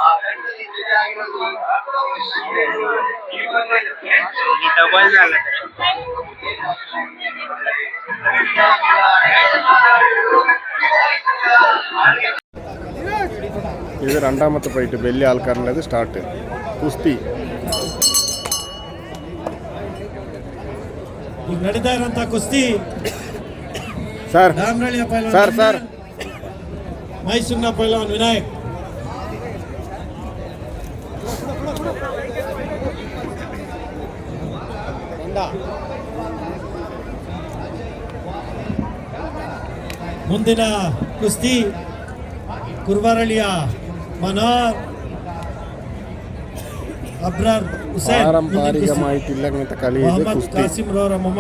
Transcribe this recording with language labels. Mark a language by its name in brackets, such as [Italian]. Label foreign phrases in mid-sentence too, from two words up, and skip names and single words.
[Malayalam] ഇത് രണ്ടാമത്തെ ഫൈറ്റ്, വലിയ ആൾക്കാരുള്ളത് സ്റ്റാർട്ട്. കുസ്തി [Kannada] ಈಗ ನಡೀತಾ ಇರೋಂಥ ಕುಸ್ತಿ ಸರ್ ರಾಮನಹಳ್ಳಿಯ ಪೈಲ್ವಾನ್ ಸರ್ ಸರ್ ಮೈಸೂರಿನ ಪೈಲ್ವಾನ್ ವಿನಾಯಕ್. ಮುಂದಿನ ಕುಸ್ತಿ ಕುರ್ಬಾರಳ್ಳಿಯ ಮನೋಹರ್ ಅಬ್ರಾರ್ ಹುಸೇನ್. [Malayalam] പാരമ്പരികമായിട്ടില്ല അങ്ങനത്തെ കളി. ഇത് [Kannada] ಮೊಹಮ್ಮದ್ [Malayalam] കുസ്തി [Kannada] ಕಾಸಿಂ ರವರ ಮೊಮ್ಮಗ